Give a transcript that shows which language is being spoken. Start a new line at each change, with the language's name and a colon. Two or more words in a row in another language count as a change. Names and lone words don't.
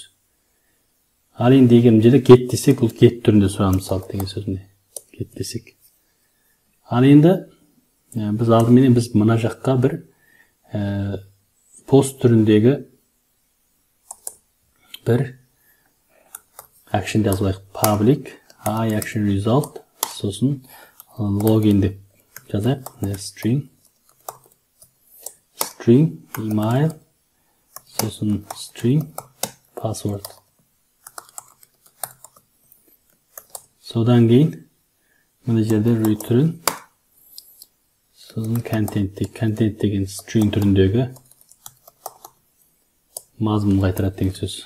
Kazakh: Ал енді егер жерде get десек, бұл get түрінде сұраным салды деген сөз. Get десек. Ал енді біз алдыменен біз мына жаққа бір пост түріндегі бір action жазылайық.
English: Public I action result,
Kazakh: сосын login деп жазайық.
English: String email, сосын string password.
Kazakh: Содан кейін мына жерде return, сосын content деген string түріндегі мазмұн қайтарады деген сөз.